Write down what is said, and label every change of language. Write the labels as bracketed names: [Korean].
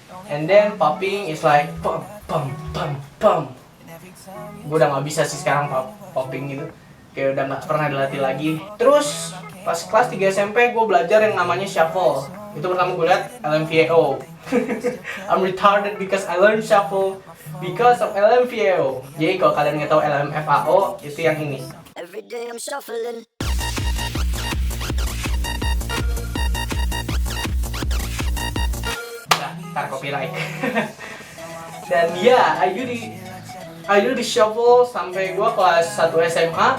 [English] And then popping is like pum pum pum pum. [Indonesian] Gue udah nggak bisa sih sekarang popping gitu, kayak udah nggak pernah dilatih lagi. Terus pas kelas 3 SMP gue belajar yang namanya shuffle. Itu pertama gue lihat LMFAO. [English] I'm retarded because I learned shuffle because of LMFAO. [Indonesian] Jadi kalau kalian nggak tahu LMFAO itu yang ini. [English] Every day I'm shuffling. [Indonesian] Ntar copyright. Dan ya, [English] I do the shuffle [Indonesian] sampai gue kelas 1 SMA.